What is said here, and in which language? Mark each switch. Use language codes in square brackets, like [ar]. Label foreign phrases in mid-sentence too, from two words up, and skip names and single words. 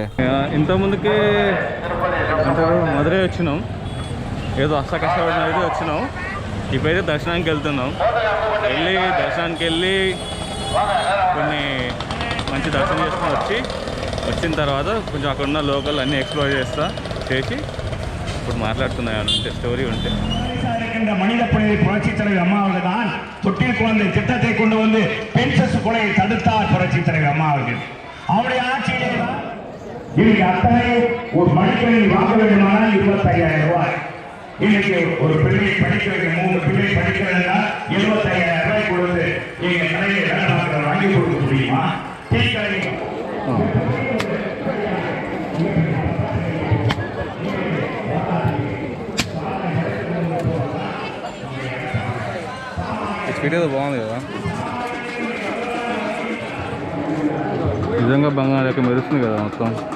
[te] ఇంతకుముందుకే మధురై వచ్చినాం, ఏదో కష్టపడిన అయితే వచ్చినాం. ఇప్పుడైతే దర్శనానికి వెళ్తున్నాం. దర్శనానికి వెళ్ళి కొన్ని మంచి దర్శనం చేసుకొని వచ్చిన తర్వాత కొంచెం అక్కడ ఉన్న లోకల్ అన్నీ ఎక్స్ప్లోర్ చేసి ఇప్పుడు మాట్లాడుతున్నాయి అంటే స్టోరీ ఉంటే. [ta] மனித புனிதை புரட்சி தலைவர் அம்மா அவர்கள் தான் தொட்டில் குழந்தை திட்டத்தை கொண்டு வந்து பெண் சசு கொலையை தடுத்தார் புரட்சி தலைவர் அம்மா அவர்கள். அவருடைய ஆட்சியிலே இன்னைக்கு அத்தனை ஒரு மடிக்கணினி வாங்க வேண்டுமானால் 25,000 ரூபாய். இன்னைக்கு ஒரு பிள்ளை படிக்க வைக்க 3 பிள்ளை படிக்கிறதுனா 75,000 ரூபாய் கொடுத்து எங்க கடையில் வேலை வாங்கி கொடுக்க முடியுமா? டீ கடை [te] స్పీడ్ ఏదో బాగుంది కదా, నిజంగా బంగారం లెక్క మెరుస్తుంది కదా మొత్తం.